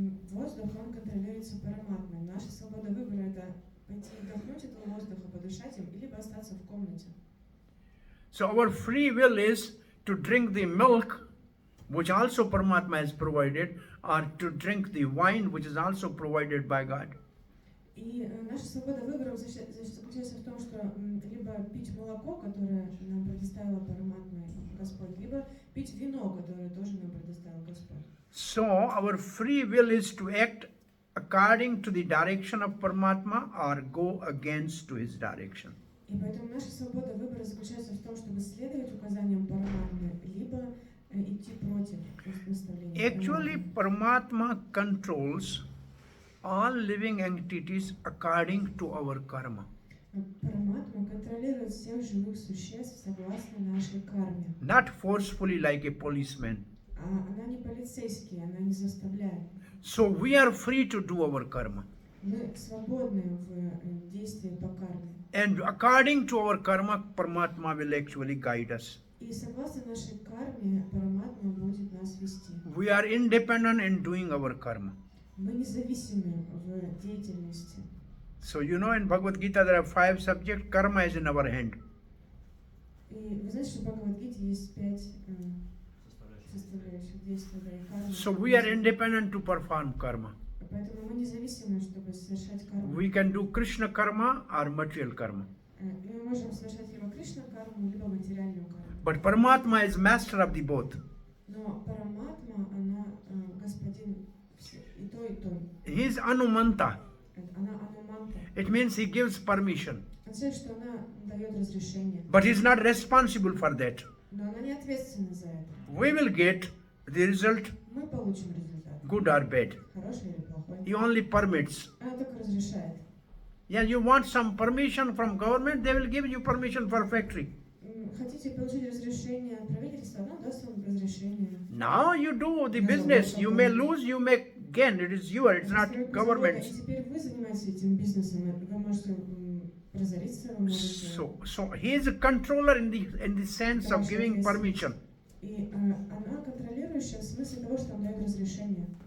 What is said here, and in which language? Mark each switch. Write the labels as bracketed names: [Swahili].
[Russian] Воздух, он контролируется параматмой. Наша свобода выбора — это пойти вдохнуть этого воздуха, подышать им, либо остаться в комнате. [English] So our free will is to drink the milk, which also Paramatma has provided, or to drink the wine, which is also provided by God. [Russian] И наша свобода выбора заключается в том, что либо пить молоко, которое нам предоставила параматма Господь, либо пить вино, которое тоже нам предоставил Господь. [English] So our free will is to act according to the direction of Paramatma or go against to his direction. [Russian] И поэтому наша свобода выбора заключается в том, чтобы следовать указаниям параматмы, либо идти против наставления. [English] Actually, Paramatma controls all living entities according to our karma. [Russian] Параматма контролирует всех живых существ согласно нашей карме. [English] Not forcefully like a policeman. [Russian] она не полицейский, она не заставляет. [English] So we are free to do our karma. [Russian] Мы свободны в действии по карме. [English] And according to our karma, Paramatma will actually guide us. [Russian] И согласно нашей карме, Параматма будет нас вести. [English] We are independent in doing our karma. [Russian] Мы независимы в деятельности. [English] So you know in Bhagavad Gita there are 5 subjects, karma is in our hand. [Russian] И вы знаете, что в Бхагавад-гите есть 5 Составляющие. составляющих действия кармы. [English] So we are independent to perform karma. [Russian] Поэтому мы независимы, чтобы совершать карму. [English] We can do Krishna karma or material karma. [Russian] Мы можем совершать либо Кришна карму, либо материальную карму. [English] But Paramatma is master of the both. [Russian] Но Параматма, она господин и той, и той. [English] He is Anumanta. [Russian] Она ануманта. [English] It means he gives permission. [Russian] Означает, что она дает разрешение. [English] But he is not responsible for that. [Russian] Но она не ответственна за это. [English] We will get the result, [Russian] Мы получим результат. [English] good or bad. [Russian] Хороший или плохой. [English] He only permits. [Russian] Она только разрешает. [English] Yeah, you want some permission from government, they will give you permission for factory. [Russian] Хотите получить разрешение от правительства, оно даст вам разрешение. [English] Now you do the business. You may lose, you may gain. It is yours, it's not [Russian] И [English] government's. [Russian] теперь вы занимаетесь этим бизнесом, вы можете разориться, вы можете... [English] So he is a controller in the sense of giving permission. [Russian] И она контролирующая в смысле того, что он дает разрешение.